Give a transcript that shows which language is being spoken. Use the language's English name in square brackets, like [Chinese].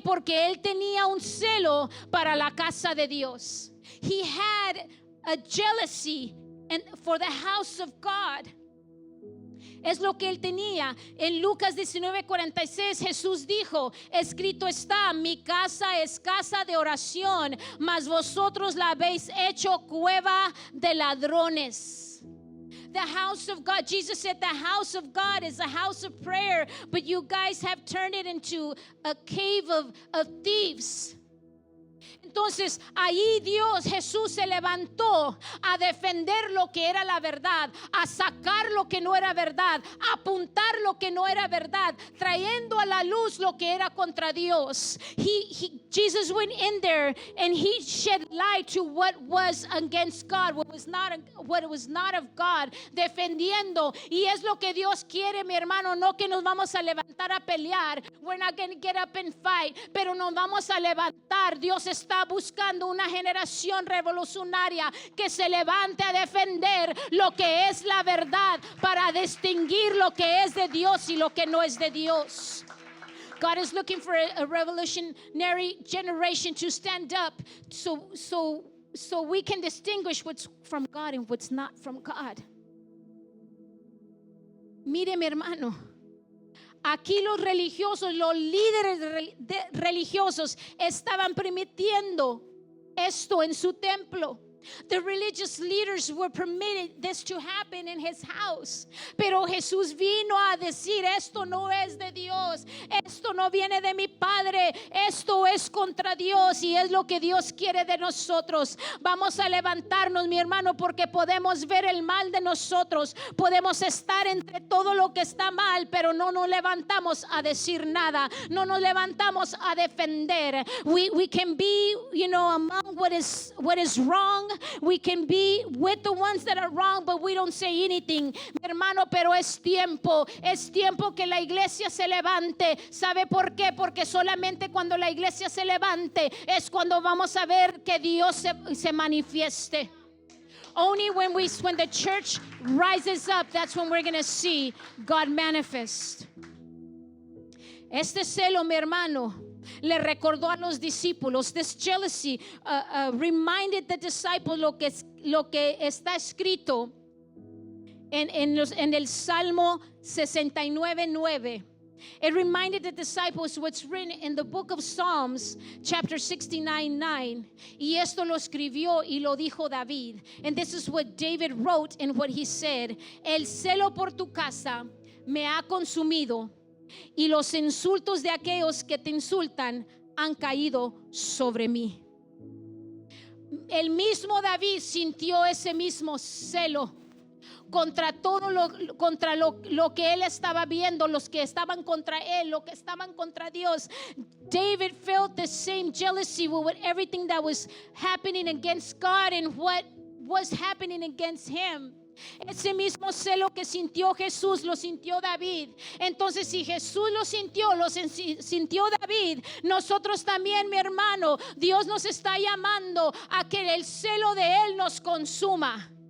[Spanish] Porque él tenía un celo para la casa de Dios. [English] He had a jealousy for the house of God. [Spanish] Es lo que él tenía. En Lucas 19:46 Jesús dijo: escrito está, mi casa es casa de oración, mas vosotros la habéis hecho cueva de ladrones. [English] The house of God, Jesus said, the house of God is a house of prayer, but you guys have turned it into a cave of thieves. [Spanish] Entonces ahí Jesús se levantó a defender lo que era la verdad, a sacar lo que no era verdad, a apuntar lo que no era verdad, trayendo a la luz lo que era contra Dios. [English] Jesus went in there and he shed light to what was against God, what was not of God, [Spanish] defendiendo. Y es lo que Dios quiere, mi hermano, no que nos vamos a levantar a pelear. [English] We're not going to get up and fight, [Spanish] pero nos vamos a levantar. Dios está buscando una generación revolucionaria que se levante a defender lo que es la verdad, para distinguir lo que es de Dios y lo que no es de Dios. [English] God is looking for a revolutionary generation to stand up so we can distinguish what's from God and what's not from God. [Spanish] Mire, mi hermano, aquí los religiosos, los líderes religiosos estaban permitiendo esto en su templo. [English] The religious leaders were permitted this to happen in his house. [Spanish] Pero Jesús vino a decir: esto no es de Dios, esto no viene de mi Padre, esto es contra Dios, y es lo que Dios quiere de nosotros. Vamos a levantarnos, mi hermano, porque podemos ver el mal de nosotros, podemos estar entre todo lo que está mal, pero no nos levantamos a decir nada, no nos levantamos a defender. [English] We can be, among what is wrong. We can be with the ones that are wrong, but we don't say anything, [Spanish] mi hermano. Pero es tiempo que la iglesia se levante. ¿Sabe por qué? Porque solamente cuando la iglesia se levante es cuando vamos a ver que Dios se manifieste. [English] Only when the church rises up, that's when we're going to see God manifest. [Spanish] Este celo, mi hermano, le recordó a los discípulos. [English] This jealousy reminded the disciples [Spanish] lo que está escrito en el Salmo 69:9. [English] It reminded the disciples what's written in the book of Psalms, chapter 69:9. [Spanish] Y esto lo escribió y lo dijo David. [English] And this is what David wrote and what he said: [Spanish] el celo por tu casa me ha consumido, y los insultos de aquellos que te insultan han caído sobre mí. El mismo David sintió ese mismo celo contra todo lo que él estaba viendo, los que estaban contra él, los que estaban contra Dios. [English] David felt the same jealousy with everything that was happening against God and what was happening against him. [Spanish] Ese mismo celo que sintió Jesús, lo sintió David. Entonces, si Jesús lo sintió David, nosotros también, mi hermano, Dios nos está llamando a que el celo de Él nos consuma.